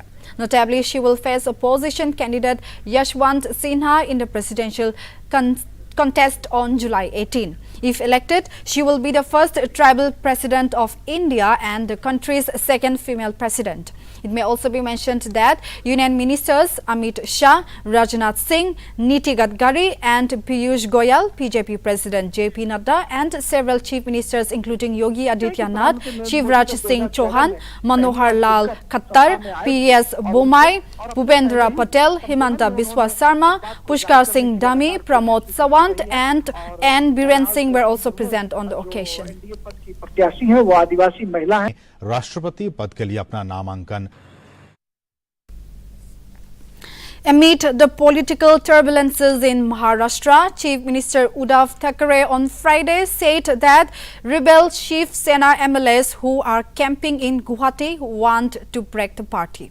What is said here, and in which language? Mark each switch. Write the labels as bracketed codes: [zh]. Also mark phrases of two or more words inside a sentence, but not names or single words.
[en] Notably, she will face opposition candidate Yashwant Sinha in the presidential contest on July 18. If elected, she will be the first tribal president of India and the country's second female president. It may also be mentioned that Union Ministers Amit Shah, Rajnath Singh, Niti Gadkari and Piyush Goyal, BJP President JP Nadda and several chief ministers including Yogi Adityanath, Shivraj Singh Chauhan, Manohar Lal Khattar, PS Bomai, Bhupendra Patel, Himanta Biswa Sarma, Pushkar Singh Dhami, Pramod Sawant and N. Biren Singh were also present on the occasion. [hi] राष्ट्रपति पद के लिए अपना नामांकन [en] Amid the political turbulences in Maharashtra, Chief Minister Uddhav Thackeray on Friday said that rebel Shiv Sena MLAs who are camping in Guwahati want to break the party.